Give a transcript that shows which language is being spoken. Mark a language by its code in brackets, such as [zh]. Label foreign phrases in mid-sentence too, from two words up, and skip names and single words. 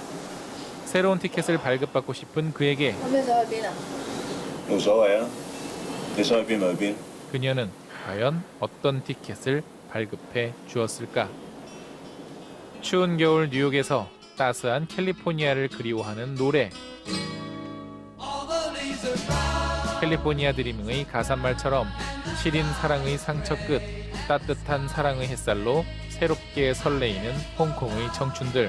[ko] 새로운 티켓을 발급받고 싶은 그에게 [yue] 咁你想去邊啊？冇所謂啊，你想去邊咪去邊。 [ko] 그녀는 과연 어떤 티켓을 발급해 주었을까? 추운 겨울 뉴욕에서 따스한 캘리포니아를 그리워하는 노래. 캘리포니아 드리밍의 가사말처럼 시린 사랑의 상처 끝 따뜻한 사랑의 햇살로 새롭게 설레이는 홍콩의 청춘들.